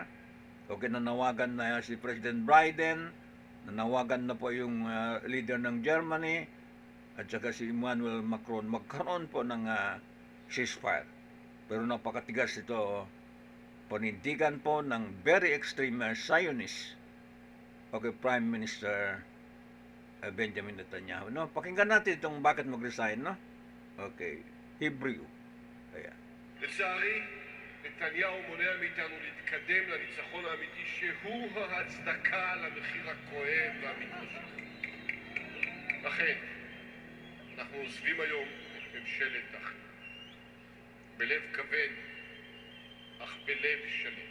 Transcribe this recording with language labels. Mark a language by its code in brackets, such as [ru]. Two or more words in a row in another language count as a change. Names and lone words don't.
[tl] Okay, nanawagan na si President Biden, nanawagan na po yung leader ng Germany, at saka si Emmanuel Macron, magkaroon po ng ceasefire. Pero napakatigas ito, panindigan po ng [en] very extreme Zionist, [tl] okay, Prime Minister Benjamin Netanyahu, no? Pakinggan natin itong bakit mag-resign, no? Okay, Hebrew. Ayan. [he] לצערי, נתניהו מונע מאיתנו להתקדם לניצחון האמיתי שהוא ההצדקה למחיר הכואב והמתמשך. לכן, אנחנו עוזבים היום ממשלת אחים. בלב כבד, אך בלב שלם.